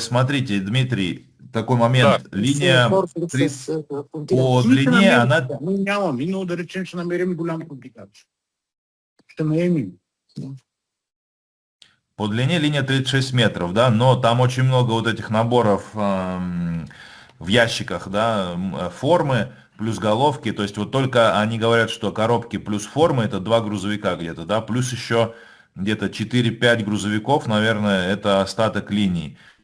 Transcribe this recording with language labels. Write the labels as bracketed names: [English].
[Russian] Смотрите, Дмитрий, такой момент. Линия по По длине, она... [Bulgarian] Мы нямаме, но да речем, че намерим голям компликация. Ще наемем. [Russian] По длине линия 36 метров, да, но там очень много вот этих наборов в ящиках, да, формы плюс головки, то есть вот только они говорят, что коробки плюс формы это 2 грузовика где-то, да, плюс еще где-то 4-5 грузовиков, наверное, это остаток линий.